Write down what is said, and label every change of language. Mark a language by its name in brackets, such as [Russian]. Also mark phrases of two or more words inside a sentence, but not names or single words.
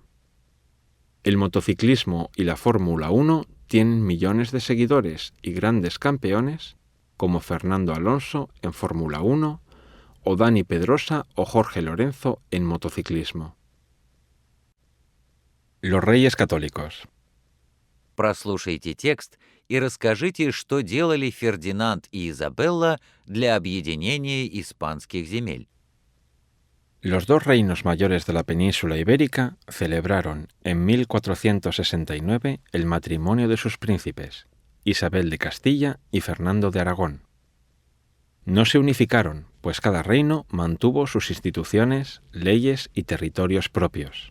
[Spanish] El motociclismo y la Fórmula 1 tienen millones de seguidores y grandes campeones como Fernando Alonso en Fórmula 1 o Dani Pedrosa o Jorge Lorenzo en motociclismo. Los Reyes Católicos. [Russian] Прослушайте текст и расскажите, что делали Фердинанд и Изабелла для объединения испанских земель. [Spanish] Los dos reinos mayores de la península ibérica celebraron en 1469 el matrimonio de sus príncipes, Isabel de Castilla y Fernando de Aragón. No se unificaron, pues cada reino mantuvo sus instituciones, leyes y territorios propios.